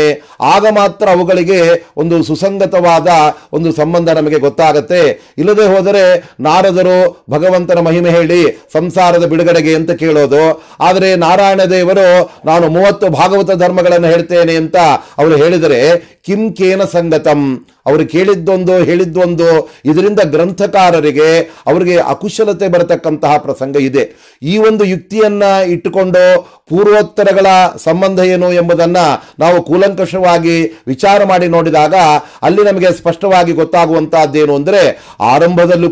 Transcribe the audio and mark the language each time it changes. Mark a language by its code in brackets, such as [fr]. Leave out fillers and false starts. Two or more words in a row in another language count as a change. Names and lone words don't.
[kn] ಆಗ ಮಾತ್ರ ಅವುಗಳಿಗೆ ಒಂದು ಸುಸಂಗತವಾದ ಒಂದು ಸಂಬಂಧ ನಮಗೆ ಗೊತ್ತಾಗತ್ತೆ. ಇಲ್ಲದೆ ಹೋದರೆ ನಾರದರು ಭಗವಂತನ ಮಹಿಮೆ ಹೇಳಿ ಸಂಸಾರದ ಬಿಡುಗಡೆಗೆ ಅಂತ ಕೇಳೋದು. ಆದರೆ ನಾರಾಯಣ ದೇವರು ನಾನು 30 ಭಾಗವತ ಧರ್ಮಗಳನ್ನು ಹೇಳ್ತೇನೆ ಅಂತ ಅವರು ಹೇಳಿದರೆ [sa] ಕಿಂ ಕೇನ ಸಂಗತಂ, [kn] ಅವರು ಕೇಳಿದ್ದೊಂದು ಹೇಳಿದ್ದೊಂದು, ಇದರಿಂದ ಗ್ರಂಥಕಾರರಿಗೆ ಅವರಿಗೆ ಅಕುಶಲತೆ ಬರತಕ್ಕಂತಹ ಪ್ರಸಂಗ ಇದೆ. ಈ ಒಂದು ಯುಕ್ತಿಯನ್ನ ಇಟ್ಟುಕೊಂಡು ಪೂರ್ವೋತ್ತರಗಳ ಸಂಬಂಧ ಏನು ಎಂಬುದನ್ನು ನಾವು ಕೂಲಂಕಷವಾಗಿ ವಿಚಾರ ಮಾಡಿ ನೋಡಿದಾಗ ಅಲ್ಲಿ ನಮಗೆ ಸ್ಪಷ್ಟವಾಗಿ ಗೊತ್ತಾಗುವಂತಹದ್ದೇನು ಅಂದರೆ, ಆರಂಭದಲ್ಲೂ